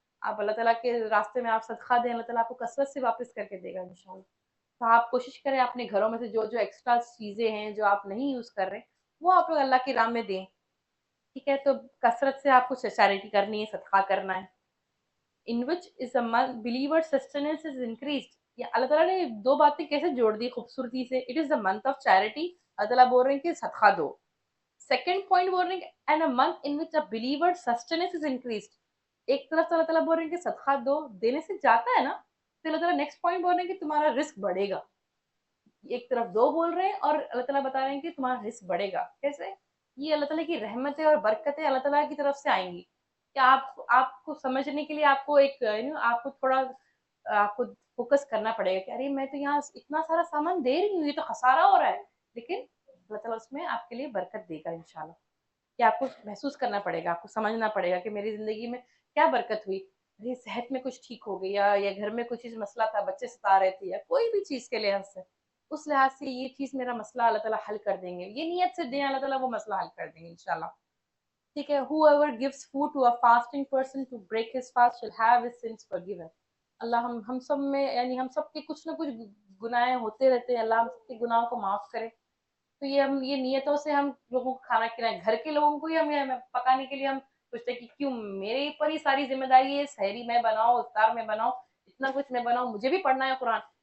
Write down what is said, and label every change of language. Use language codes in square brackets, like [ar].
[ur] آپ اللہ تعالیٰ کے راستے میں آپ صدقہ دیں, اللہ تعالیٰ آپ کو کثرت سے واپس کر کے دے گا انشاءاللہ. تو آپ کوشش کریں اپنے گھروں میں سے جو جو ایکسٹرا چیزیں ہیں جو آپ نہیں یوز کر رہے, وہ آپ لوگ اللہ کی راہ میں دیں. ٹھیک ہے, تو کثرت سے آپ کو چیریٹی کرنی ہے, صدقہ کرنا ہے. [en] in which is a month believer sustenance is increased. [ur] یا اللہ تعالیٰ نے دو باتیں کیسے جوڑ دی خوبصورتی سے. [en] it is the month of charity, [ur] اللہ تعالیٰ بول رہے ہیں کہ صدقہ دو. سیکنڈ پوائنٹ بول رہے ہیں کہ [en] and a month in which a believer sustenance is increased. [ur] ایک طرف سے اللہ تعالیٰ بول رہے ہیں کہ صدقہ دو, دینے سے جاتا ہے نا, تو اللہ تعالیٰ نیکسٹ پوائنٹ بول رہے ہیں کہ تمہارا رزق بڑھے گا. ایک طرف دو بول رہے ہیں اور اللہ تعالیٰ بتا رہے ہیں کہ تمہارا رزق بڑھے گا. کیسے؟ یہ اللہ تعالیٰ کی رحمتیں اور برکتیں اللہ تعالیٰ کی طرف سے آئیں گی. کہ آپ کو سمجھنے کے لیے آپ کو ایک آپ کو تھوڑا آپ کو فوکس کرنا پڑے گا کہ ارے میں تو یہاں اتنا سارا سامان دے رہی ہوں, یہ تو خسارہ ہو رہا ہے, لیکن اللہ تعالیٰ اس میں آپ کے لیے برکت دے گا انشاءاللہ. کہ آپ کو محسوس کرنا پڑے گا, آپ کو سمجھنا پڑے گا کہ میری زندگی میں کیا برکت ہوئی. ارے صحت میں کچھ ٹھیک ہو گیا, یا گھر میں کچھ مسئلہ تھا, بچے ستا رہے تھے, یا کوئی بھی چیز کے لحاظ سے, اس لحاظ سے یہ چیز میرا مسئلہ اللہ تعالیٰ حل کر دیں گے. یہ نیت سے دیں, اللہ تعالیٰ وہ مسئلہ حل کر دیں گے انشاءاللہ. ٹھیک ہے, [en] whoever gives food to a fasting person to break his fast shall have his sins forgiven. [ur] اللہ ہم سب میں, یعنی ہم سب کے کچھ نہ کچھ گناہ ہوتے رہتے ہیں, اللہ ہم سب کے گناہوں کو معاف کرے. تو یہ نیتوں سے ہم لوگوں کو کھانا کھلائیں, گھر کے لوگوں کو ہی ہم پکانے کے لیے ہم سوچتے کہ کیوں میرے اوپر ہی ساری ذمہ داری ہے, سحری میں بناؤ, افطار میں بناؤ, اتنا کچھ میں بناؤں, مجھے بھی پڑھنا ہے قرآن.